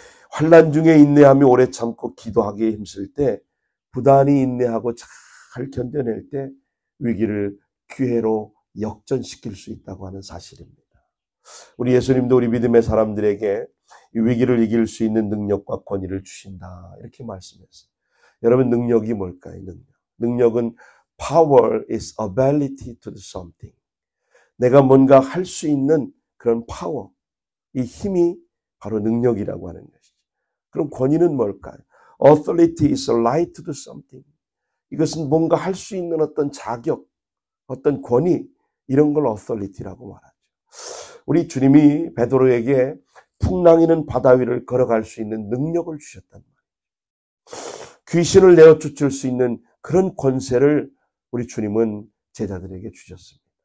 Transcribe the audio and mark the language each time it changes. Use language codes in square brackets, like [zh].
[ko] 환난 중에 인내하며 오래 참고 기도하기에 힘쓸 때 부단히 인내하고 잘 견뎌낼 때 위기를 기회로 역전시킬 수 있다고 하는 사실입니다. 우리 예수님도 우리 믿음의 사람들에게 이 위기를 이길 수 있는 능력과 권위를 주신다 이렇게 말씀했어요. 여러분 능력이 뭘까요? 능력은 [en] power is ability to do something. [ko] 내가 뭔가 할 수 있는 그런 파워, 이 힘이 바로 능력이라고 하는 것이죠. 그럼 권위는 뭘까요? [en] Authority is a right to do something. [ko] 이것은 뭔가 할 수 있는 어떤 자격, 어떤 권위, 이런 걸 authority라고 말하죠. 우리 주님이 베드로에게 풍랑이는 바다 위를 걸어갈 수 있는 능력을 주셨단 말이에요. 귀신을 내어 쫓을 수 있는 그런 권세를 우리 주님은 제자들에게 주셨습니다.